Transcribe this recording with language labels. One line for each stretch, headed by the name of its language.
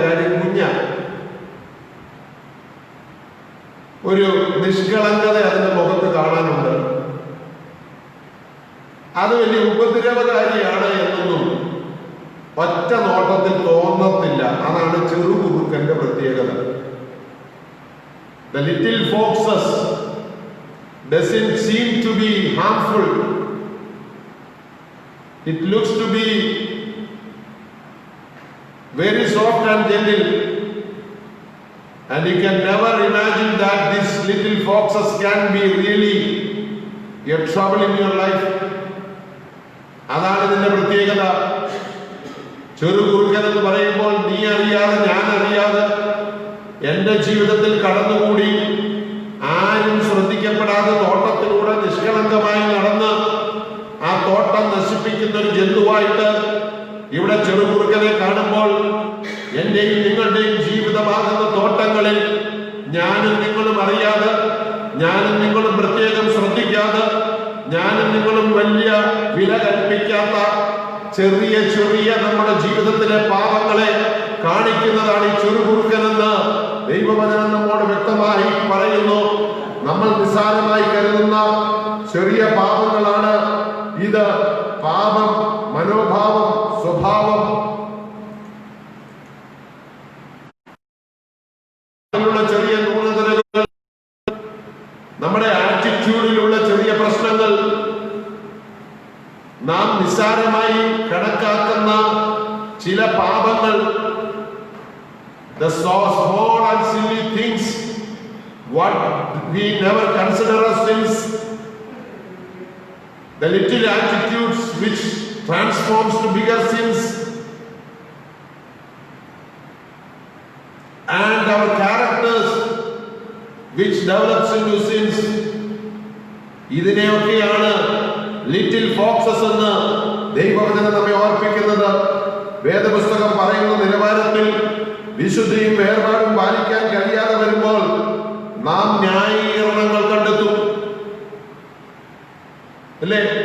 Malayalam: കാര്യം കുഞ്ഞ ഒരു നിഷ്കളങ്കത അതിന്റെ മുഖത്ത് കാണാനുണ്ട്. അത് വലിയ ഉപദ്രവകാരിയാണ് എന്നൊന്നും ഒറ്റ നോട്ടത്തിൽ തോന്നത്തില്ല. അതാണ് ചെറുകുറുക്കന്റെ പ്രത്യേകത.
English: The little foxes doesn't seem to be harmful. It looks to be very soft and gentle, and you can never imagine that these little foxes can be really a trouble in your life.
Malayalam: അതാണ് ഇതിന്റെ പ്രത്യേകത. ചെറുകുറുക്കൻ എന്ന് പറയുമ്പോൾ നീ അറിയാതെ ഞാൻ അറിയാതെ എന്റെ ജീവിതത്തിൽ കടന്നുകൂടി ആരും ശ്രദ്ധിക്കപ്പെടാതെ തോട്ടത്തിലൂടെ നിഷ്കളങ്കമായി നടന്ന് ആ തോട്ടം നശിപ്പിക്കുന്ന ഒരു ജന്തുവായിട്ട് ഇവിടെ ചെറുകുറുക്കനെ കാണുമ്പോൾ എന്റെയും നിങ്ങളുടെയും ജീവിതമാകുന്ന തോട്ടങ്ങളിൽ ഞാനും നിങ്ങളും അറിയാതെ, ഞാനും നിങ്ങളും പ്രത്യേകം ശ്രദ്ധിക്കാതെ, ഞാനും നിങ്ങളും വലിയ വില കൽപ്പിക്കാത്ത ചെറിയ ചെറിയ നമ്മുടെ ജീവിതത്തിലെ പാപങ്ങളെ കാണിക്കുന്നതാണ് ഈ ചെറുകുറുക്കനെന്ന് ദൈവവചനം നമ്മോട് വ്യക്തമായി പറയുന്നു. നമ്മൾ നിസ്സാരമായി കരുതുന്ന ചെറിയ പാപങ്ങളാണ് ഇത്. പാപം, മനോഭാവം, സ്വഭാവം, ചെറിയ ന്യൂനതകൾ, നമ്മുടെ ആറ്റിറ്റ്യൂഡിലുള്ള ചെറിയ പ്രശ്നങ്ങൾ, നാം നിസ്സാരമായി കണക്കാക്കുന്ന ചില പാപങ്ങൾ,
English: the small and silly things what we never consider as sins, the little attitudes which transforms to bigger sins, and our characters which develops into sins.
Malayalam: ഇതിനെയൊക്കെയാണ് little foxes എന്ന് ദൈവവചനം നമ്മെ ഓർപ്പിക്കുന്നത്. വേദപുസ്തകം പറയുന്ന നിലവാരത്തിൽ വിശുദ്ധിയും വേർപാടും പാലിക്കാൻ കഴിയാതെ വരുമ്പോൾ നാം ന്യായീകരണങ്ങൾ കണ്ടെത്തും, അല്ലേ?